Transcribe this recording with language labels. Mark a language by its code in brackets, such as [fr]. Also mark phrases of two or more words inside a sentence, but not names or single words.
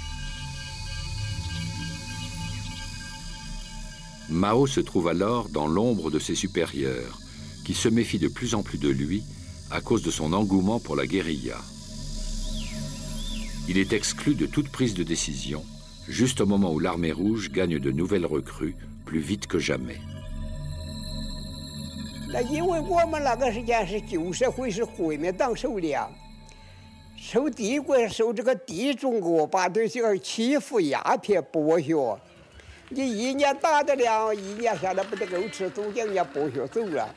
[fr] Mao se trouve alors dans l'ombre de ses supérieurs, qui se méfient de plus en plus de lui à cause de son engouement pour la guérilla. Il est exclu de toute prise de décision, juste au moment où l'armée rouge gagne de nouvelles recrues plus vite que jamais. [zh] 因为我们那个时间是旧社会，是国民党手里啊，受帝国，受这个地中国把对这个欺负、鸦片、剥削，你一年打得了，一年下来不得够吃，都将人家剥削走了。